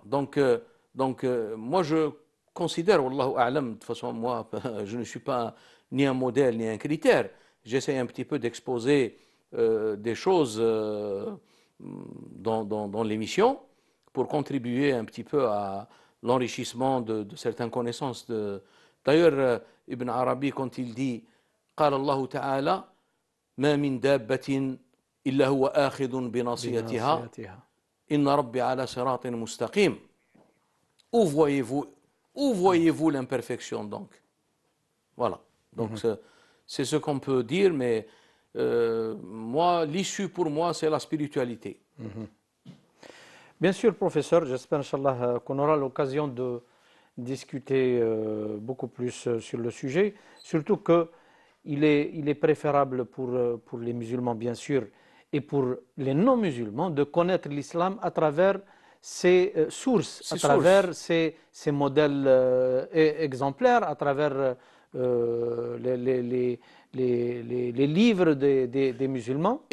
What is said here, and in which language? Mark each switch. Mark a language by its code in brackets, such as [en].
[fr] Donc, moi, je considère, Wallahu a'lam, de toute façon, moi, je ne suis pas ni un modèle ni un critère. J'essaie un petit peu d'exposer des choses dans l'émission pour contribuer un petit peu à l'enrichissement de certaines connaissances. D'ailleurs, Ibn Arabi, quand il dit [ar] قال الله تعالى ما من دابة إلا هو آخذ بناصيتها إن ربي على صراط مستقيم. [fr] Où voyez-vous l'imperfection donc? Voilà. Donc c'est ce qu'on peut dire, mais moi, l'issue pour moi, c'est la spiritualité. Bien sûr, professeur, j'espère, Inch'Allah, qu'on aura l'occasion de discuter beaucoup plus sur le sujet, surtout qu'il est préférable pour les musulmans, bien sûr, et pour les non-musulmans, de connaître l'islam à travers ses sources, à travers ses modèles exemplaires, à travers les livres des musulmans